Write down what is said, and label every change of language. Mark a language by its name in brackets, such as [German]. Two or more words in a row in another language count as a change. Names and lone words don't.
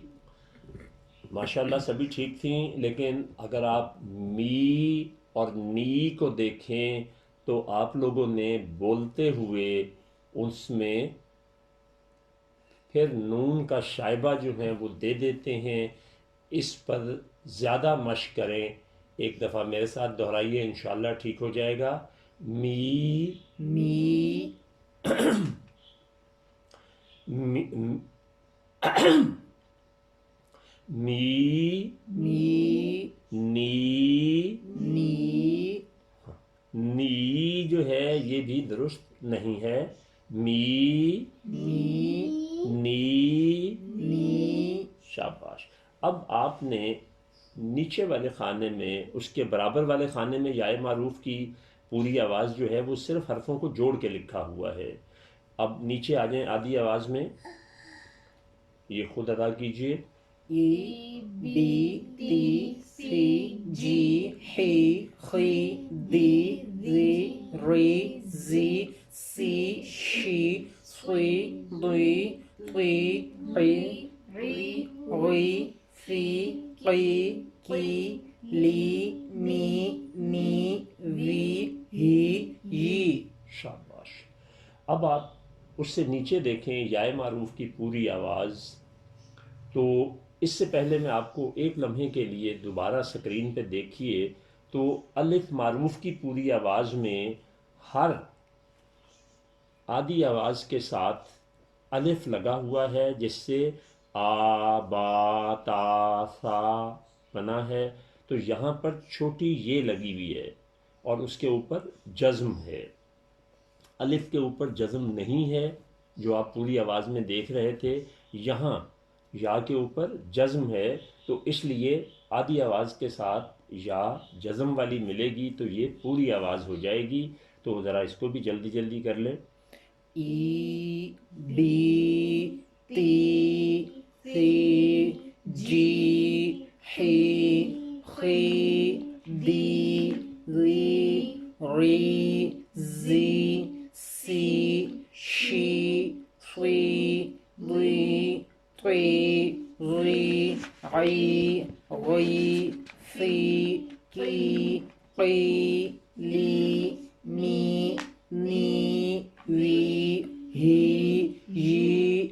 [Urdu] ماشاءاللہ سبھی ٹھیک تھیں، لیکن اگر آپ می اور نی کو دیکھیں تو آپ لوگوں نے بولتے ہوئے اس میں پھر نون کا شائبہ جو ہے وہ دے دیتے ہیں۔ اس پر زیادہ مشق کریں، ایک دفعہ میرے ساتھ دہرائیے، انشاءاللہ ٹھیک ہو جائے گا۔ می، می، می، می، می، نی، نی، نی جو ہے یہ بھی درست نہیں ہے۔ می، می، نی، نی، شاباش۔ اب آپ نے نیچے والے خانے میں، اس کے برابر والے خانے میں یائے معروف کی پوری آواز جو ہے وہ صرف حرفوں کو جوڑ کے لکھا ہوا ہے۔ اب نیچے آ جائیں آدھی آواز میں، یہ خود ادا کیجئے۔ ای، بی، تی، سی، جی، حی، خی، دی، ری، ری، زی، سی، شی، صی، ضی، طی، عی، غی، فی، قی، کی، لی، می، نی، وی، ہی، یی۔ شاباش۔ اب آپ اس سے نیچے دیکھیں یائے معروف کی پوری آواز، تو اس سے پہلے میں آپ کو ایک لمحے کے لیے دوبارہ سکرین پہ دیکھیے تو الف معروف کی پوری آواز میں ہر آدھی آواز کے ساتھ الف لگا ہوا ہے، جس سے آ با تا سا بنا ہے، تو یہاں پر چھوٹی یہ لگی ہوئی ہے۔ اور اس کے اوپر جزم ہے. الف کے اوپر جزم نہیں ہے جو آپ پوری آواز میں دیکھ رہے تھے. یہاں یا کے اوپر جزم ہے، تو اس لیے آدھی آواز کے ساتھ یا جزم والی ملے گی تو یہ پوری آواز ہو جائے گی. تو ذرا اس کو بھی جلدی جلدی کر لیں. ای بی تی سی جی حی خی دی ری ری زی سی شی فی ری طی ری عی غی فی کی قی لی می نی وی ہی یی.